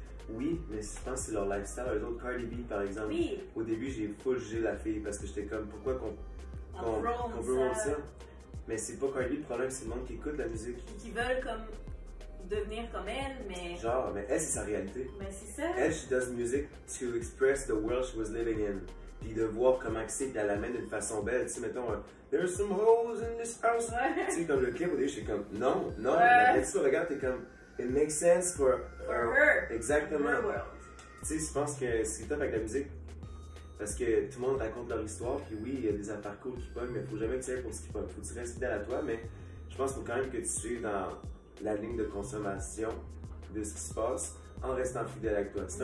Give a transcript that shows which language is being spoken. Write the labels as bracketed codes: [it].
[fr] Oui, mais je pense que c'est leur lifestyle. Eux autres, Cardi B par exemple. Oui. Au début, j'ai full jugé la fille parce que j'étais comme, pourquoi qu'on veut rendre ça? Mais c'est pas Cardi B, le problème, c'est le monde qui écoute la musique. Puis qui veulent comme devenir comme elle, mais. Genre, mais elle, c'est sa réalité. Mais c'est ça. [en] Elle, she does music to express the world she was living in. [fr] Puis de voir comment c'est, puis elle l'amène d'une façon belle. Tu sais, mettons, [en] there's some hoes in this house. [fr] Ouais. Tu sais, comme le clip, au début, j'étais comme, non. Ouais. Mais tu regardes, t'es comme, [en] it makes sense for her. [fr] Exactement. [en] Her world. [fr] Tu sais, je pense que c'est top avec la musique. Parce que tout le monde raconte leur histoire, puis oui, il y a des parcours qui pognent, mais il faut jamais que tu ailles pour ce qui pogne. Il faut que tu restes fidèle à toi, mais je pense qu'il faut quand même que tu suives dans la ligne de consommation de ce qui se passe en restant fidèle avec toi.